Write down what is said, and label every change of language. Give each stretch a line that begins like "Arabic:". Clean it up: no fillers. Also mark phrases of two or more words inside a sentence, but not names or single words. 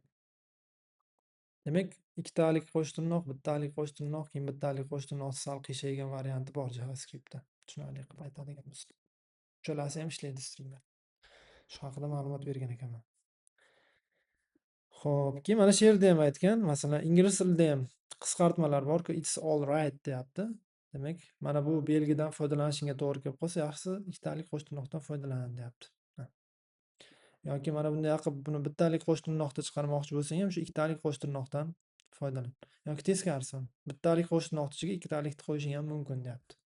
Uzbek: Demak, ikkitalik qo'sh tirnoq, bittalik qo'sh tirnoq, keyin bittalik qo'sh tirnoq sal qiyshaygan varianti bor JavaScriptda. Tushunarli qilib aytadigan bo'lsak. Uchalasi ham ishlaydi stringda. Shu haqida ma'lumot bergan ekanman. Xo'p, keyin mana shu yerda ham aytgan, masalan, ingliz tilida ham qisqartmalar bor-ku,
English: it's all right deyapti.
Uzbek: Demak, mana bu belgidan foydalanishingga to'g'ri kelib qolsa, yaxshisi ikkitalik qo'sh tirnoqdan foydalan deyapti. Yoki mana bunday qilib buni bittalik qo'sh tirnoqda chiqarmoqchi bo'lsang ham shu ikkitalik qo'sh tirnoqdan foydalan. Yoki teskarisi ham. Bittalik qo'sh tirnoqni ichiga ikkitalikni qo'yishing ham mumkin deyapti.